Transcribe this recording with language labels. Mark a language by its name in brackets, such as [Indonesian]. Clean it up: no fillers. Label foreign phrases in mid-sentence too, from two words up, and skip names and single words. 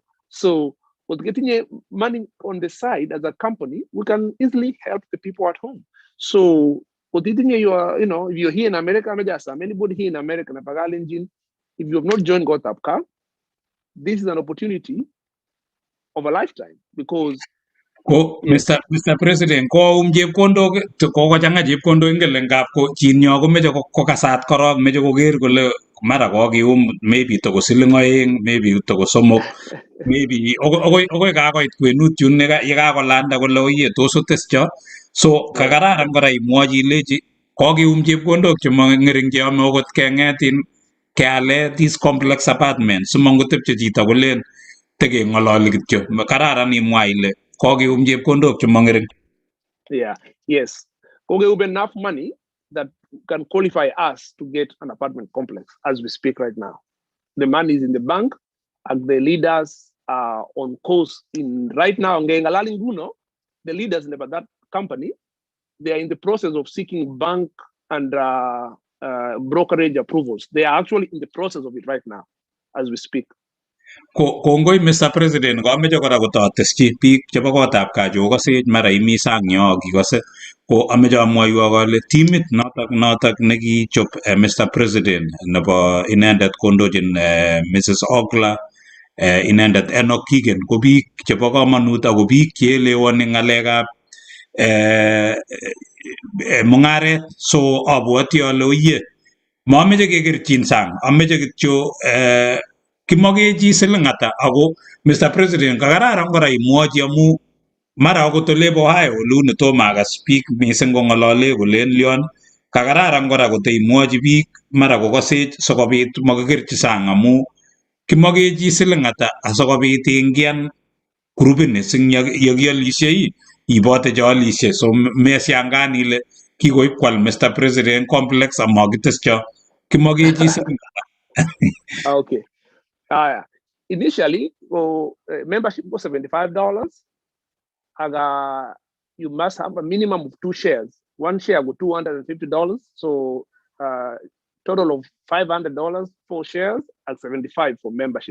[English] So with getting money on the side as a company, we can easily help the people at home. So if you're here in America, anybody here in America, if you have not joined Gotbgaa, this is an opportunity of a lifetime, because [Kalenjin] Mr. President, ko chepkondok kokochang'a chepkondok ingele ngap ko chinyo komeche kokasat korok, meche koker kole mara kokium maybe toko siling oeng, maybe toko somok, maybe okoi kakoit kwenut yun yekakolanda kole oye tos otescho. So kakararan kora imwochi ilechi kokium chepkondok chemang'ering cheyome okot keng'etin keale [English] these complex apartments [Kalenjin] simangotepche chito kolen tekeng'ololi kityo. Kararan imwa ile kokium chepkondok chemang'ering. [English] Yeah, yes. Kokium enough money that can qualify us to get an apartment complex as we speak right now. The money is in the bank, and the leaders are on course right now. The leaders in that company, they are in the process of seeking bank and brokerage approvals. They are actually in the process of it right now as we speak. [Kalenjin] Kongoi Mr. President, kameche kora kotateschi biik chebo kotab kachokosech mara imi sang yo kikose ko ameche amwoiwo kole timit notok nekichop Mr. President nebo inendet kondochin Mrs. Ogla inendet Enoch Kigen ko biik chebo komonut ako biik cheelewani ng'alekab mung'aret, so abwoti ale oyie mameche kekerchin sang, ameche kityo kimokechi siling ata. Ako Mr. President kakararan kora imwochi amu mara akot olebo Ohio oluni tomo akas biik mising kong'olole kolen lyon, kakararan kora koteimwochi biik mara kokosech sikobit makikerchi sang amu kimokechi siling ata asikobit ingian grupini sing yekialisiei ibote chealishe, so meshangan ile kikoib kwal Mr. President complex amakitescho kimokechi siling ata. [English] Okay. Initially, membership was $75. And you must have a minimum of 2 shares. One share was $250. So total of $500 for shares and $75 for membership.